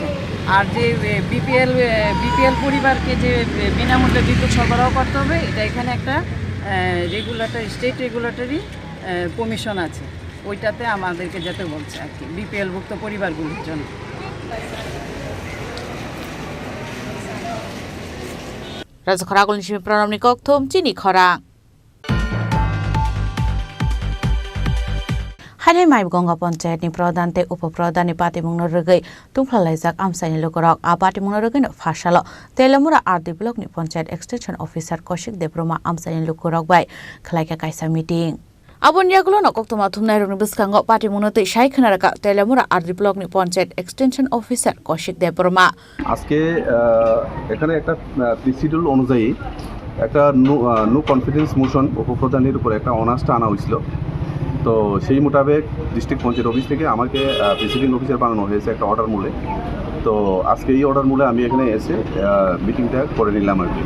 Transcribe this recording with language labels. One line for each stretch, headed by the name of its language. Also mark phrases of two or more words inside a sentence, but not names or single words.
Bangla: আর যে বিপিএল পরিবারকে যে বিনামূল্যে বিদ্যুৎ সরবরাহ করতে হবে, এটা এখানে একটা
English: state regulatory commission
Bangla: আছে, ওইটাতে আমাদেরকে যেতে বলছে আর কি, বিপিএল ভুক্ত পরিবারগুলির জন্য।
Kok Borok: রাজখর আগুলিনি সিমি প্রণামনি কক্থম চিনি খরাং हाने माइब गंगा पंचायत नि प्रधान ते उपप्रधान नि पातिमुं नरगै तुंफ्लालाइजाक आमसाइनि लोकरक आ पातिमुं नरगै न फासालो तेलमुरा आरडी ब्लक नि पंचायत
English: extension officer
Kok Borok: कौशिक देब्रमा आमसाइनि लोकरक बाय खलाइका कायसा मीटिंग आबनियागुलो नकक्तमा थुमनाय रंनि बिस्कांगो पातिमुं नतै साइखनाराका तेलमुरा आरडी ब्लक नि पंचायत
English: extension officer
Kok Borok: कौशिक देब्रमा
Bangla: আজকে এখানে একটা প্রিসিডিউল অনুযায়ী একটা
English: no confidence motion
Bangla: উপপ্রধানের উপর একটা অনাস্থা আনা হয়েছিল। তো সেই মোতাবেক ডিস্ট্রিক্ট পঞ্চায়েত অফিস থেকে আমাকে
English: president officer
Bangla: বানানো হয়েছে একটা অর্ডার মূলে। তো আজকে এই অর্ডার মূলে আমি এখানে এসে মিটিংটা করে নিলাম আর কি।